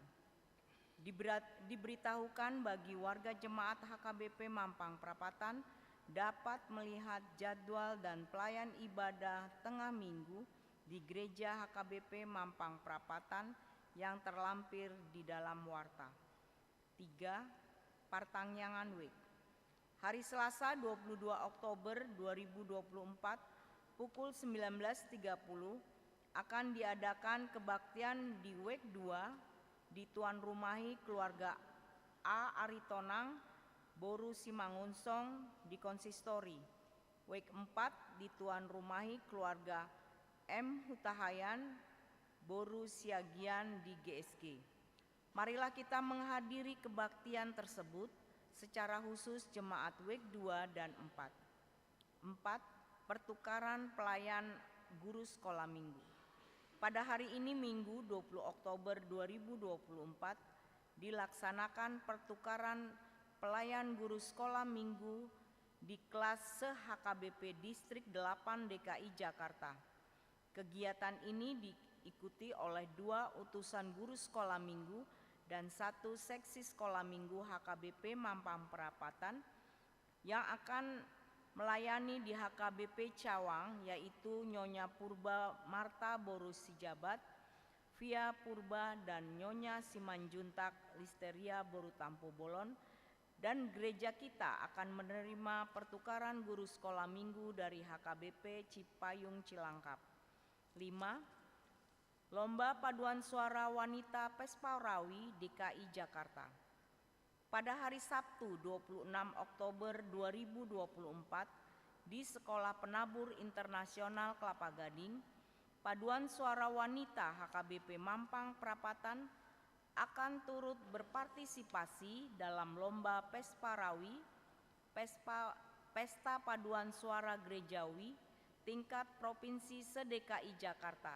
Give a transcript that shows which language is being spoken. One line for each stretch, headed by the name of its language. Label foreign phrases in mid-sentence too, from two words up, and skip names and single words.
Indonesian: Diberitahukan bagi warga jemaat HKBP Mampang Perapatan dapat melihat jadwal dan pelayan ibadah tengah minggu di Gereja HKBP Mampang Perapatan yang terlampir di dalam warta. 3. Partangyangan Week. Hari Selasa 22 Oktober 2024 pukul 19.30 akan diadakan kebaktian di WEK 2 di tuan rumahi keluarga A. Aritonang, Boru Simangunsong di konsistori. WEK 4 di tuan rumahi keluarga M. Hutahayan, Boru Siagian di GSG. Marilah kita menghadiri kebaktian tersebut secara khusus jemaat WEK 2 dan 4. 4. Pertukaran pelayan guru sekolah minggu. Pada hari ini Minggu 20 Oktober 2024 dilaksanakan pertukaran pelayan guru sekolah minggu di kelas se-HKBP Distrik 8 DKI Jakarta. Kegiatan ini diikuti oleh 2 utusan guru sekolah minggu dan 1 seksi sekolah minggu HKBP Mampang Perapatan yang akan melayani di HKBP Cawang, yaitu Nyonya Purba Marta Boru Sijabat, Via Purba dan Nyonya Simanjuntak Listeria Boru Tampu Bolon, dan gereja kita akan menerima pertukaran guru sekolah minggu dari HKBP Cipayung Cilangkap. 5. Lomba Paduan Suara Wanita Pespaurawi DKI Jakarta. Pada hari Sabtu 26 Oktober 2024 di Sekolah Penabur Internasional Kelapa Gading, Paduan Suara Wanita HKBP Mampang Perapatan akan turut berpartisipasi dalam lomba Pespaurawi, Pesta Paduan Suara Gerejawi tingkat provinsi se-DKI Jakarta.